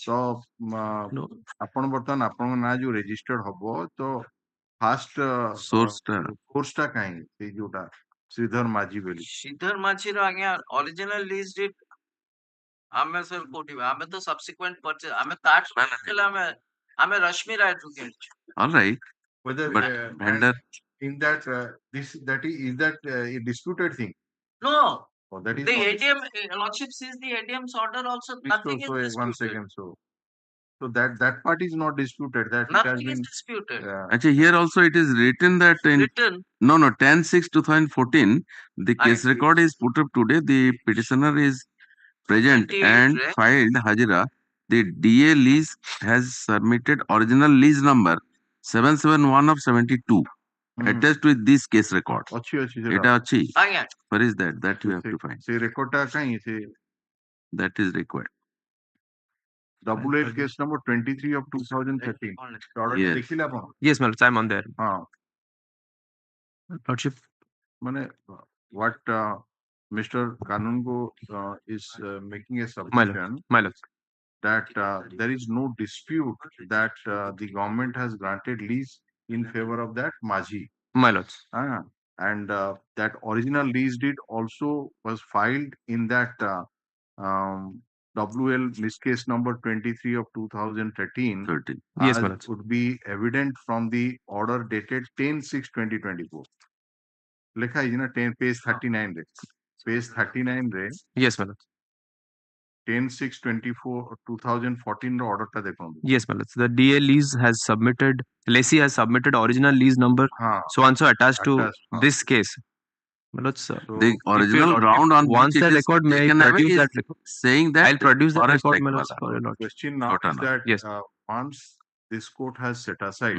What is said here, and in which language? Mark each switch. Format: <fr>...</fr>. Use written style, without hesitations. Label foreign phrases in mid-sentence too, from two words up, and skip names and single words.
<or>ତ ଆପଣ ବର୍ତ୍ତମାନ ଆପଣଙ୍କ ନାଁ ଯୋଉ ରେଜିଷ୍ଟର୍ଡ ହବ ତ ଫାଷ୍ଟ</or> <en>Source</en> <or>ଟା କାହିଁ ସେଇ ଯୋଉଟା ଶ୍ରୀଧର ମାଝି ବୋଲି? ଶ୍ରୀଧର ମାଝିର ଆଜ୍ଞା</or> <en>original lease deed</en> <or>ଆମେ ସାର୍ କୋଉଠି ଆମେ ତ</or> <en>subsequent purchase</en> <or>ଆମେ ତାଠୁ କିଣିଥିଲେ ଆମେ ରଶ୍ମି ରାୟଠୁ କିଣିଛୁ।</or> <en>All right. Whether But vendor in that is that a disputed thing? No. Oh, that is The not ADM lordship sees the ADM's order also. Nothing is disputed. 1 second. So that part is not disputed. That it has Nothing is been disputed. Actually, here also it is written that in Written. no 10/6/2014 the case record is put up today. The petitioner is present 28, and right? filed Hajira. The DA lease has submitted original lease number 771 of 72 attached with this case record.</en> <or>ଅଛି ସେଟା ଏଟା ଅଛି. ଆଜ୍ଞା</or> <en>Where is that? That you have to find.</en> <or>ସେ ରେକର୍ଡ ଟା କାହିଁ ସେ</or> <en>That is required. WL case number 23 of 2013 ଅର୍ଡର Yes.</en> <or>ଦେଖିଲେ ଆପଣ?</or> <en>yes, my lord. I'm on there.</en> <or>ହଁ</or> <en>Lordship. ମାନେ what Mr. Kanungo is making a My lord. submission My lord. that there is no dispute that the government has granted lease in favor of that Maji. My lord. And that original lease deed also was filed in that WL list case number 23 of 2013 13. Yes, as my lord. would be evident from the order dated 10/6/2024.</en> <or>ଲେଖା ହେଇଛି ନା 10</or> <en>page 39</en> <or>ରେ</or> <en>page 39</en> <or>ରେ</or> <en>Yes, my lord.</en> <or>10/6/2014 ର</or> <en>order ଟା</en> <or>ଦେଖନ୍ତୁ।</or> <en>Yes, my lord. The DA lease has submitted, lessee has submitted original lease number so and so attached to this case. My lord, sir. The original ground on wants which the it is record, may I taken away produce is that record? saying that I'll produce that forest record, my like lord, wala. for your lordship. Question now is that Yes. once this court has set aside</en>